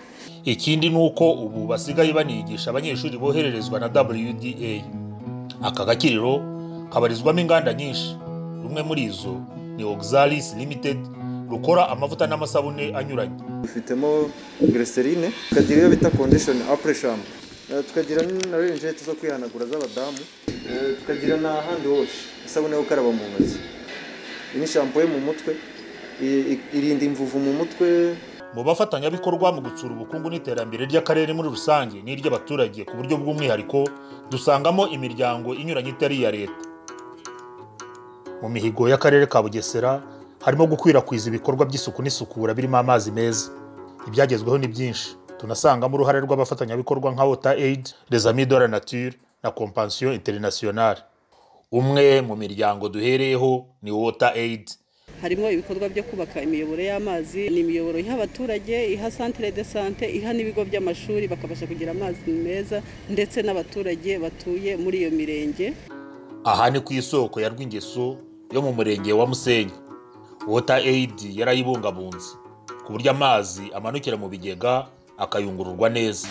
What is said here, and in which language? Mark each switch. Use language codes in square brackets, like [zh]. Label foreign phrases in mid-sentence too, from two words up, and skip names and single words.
[rw] Ikindi nuko ubu basigaye banigisha abanyeshuri bohererezwa na WDA. Aka gakiriro kabarizwamo inganda nyinshi. Rumwe muri izo ni Oxalis Limited rukora amavuta n'amasabune anyuranye. Dufitemo glycerine, tukagira iyo bita [fr] condition après chambre, [rw] tukagira na rinjete zo kwihanagura z'abadamu, tukagira na [en] hand wash, [rw] isabune yo gukaraba mu ntoki. Ini shampoo mu mutwe, irinda imvuvu mu mutwe. Mu bafatanyabikorwa mu gutsura ubukungu n'iterambere ry'akarere muri rusange n'iry'abaturage ku buryo bw'umwihariko dusangamo imiryango inyuranye itari iya leta. Mu mihigo y'akarere ka Bugesera harimo gukwirakwiza ibikorwa by'isuku n'isukura birimo amazi meza. Ibyagezweho ni byinshi. Tunasangamo uruhare rw'abafatanyabikorwa nka Water Aid, Les Amis de la Nature na Compassion Internationale. Umwe mu miryango duhereyeho ni Water Aid. Harimo ibikorwa byo kubaka imiyoboro y'amazi, ni imiyoboro iha abaturage, iha [fr] centre de santé, [rw] iha n'ibigo by'amashuri bakabasha kugira amazi meza, ndetse n'abaturage batuye muri iyo mirenge. Aha ni ku isoko ya Rwingeso yo mu murenge wa Musenyi. Water Aid yarayibungabunze ku buryo amazi amanukira mu bigega akayungururwa neza.